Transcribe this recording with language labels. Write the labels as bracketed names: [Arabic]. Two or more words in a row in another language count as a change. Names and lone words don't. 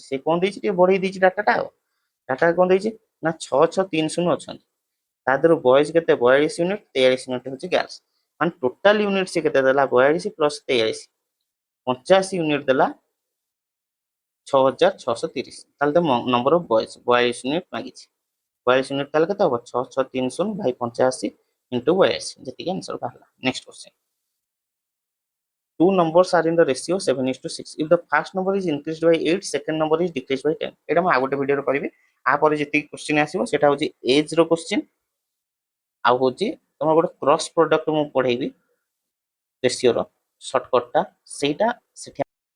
[Odia] ସେ କଣ ଦେଇଛି ଟିକେ ବଢେଇ ଦେଇଛି ଡାଟାଟା, ଆଉ ଡାଟା କଣ ଦେଇଛି ନା 6630 ଅଛନ୍ତି, ତା ଦେହରୁ ବଏଜ କେତେ 42 ୟୁନିଟ୍, 43 ୟୁନିଟ୍ ହଉଛି ଗାର୍ଲସ, ମାନେ [English] total unit [Odia] ସେ କେତେ ଦେଲା 42 ପ୍ଲସ 43, 85 ୟୁନିଟ୍ ଦେଲା 6,630। ତାହେଲେ ତ [English] number of boys [Odia] 42 ୟୁନିଟ୍ ମାଗିଛି, 42 ୟୁନିଟ୍ ତାହେଲେ କେତେ ହବ 6630 ଭାଇ 85 ଇଣ୍ଟୁ 42, ଯେତିକି ଆନ୍ସର ବାହାରିଲା। [English] next question, two numbers are in the ratio 7:6 if the first number is increased by 8 second number is decreased by 10। [Odia] ଏଟା ମୁଁ ଆଉ ଗୋଟେ ଭିଡିଓରେ କରିବି। ଆ ପରେ ଯେତିକି କ୍ୱେଶ୍ଚିନ୍ ଆସିବ ସେଟା ହଉଛି ଏଜ ର କ୍ୱେଶ୍ଚିନ୍, ଆଉ ହଉଛି ତମର ଗୋଟେ [English] cross product [Odia] ମୁଁ ପଢେଇବି ରେସିଓର ସର୍ଟକଟ ଟା, ସେଇଟା ସେଠି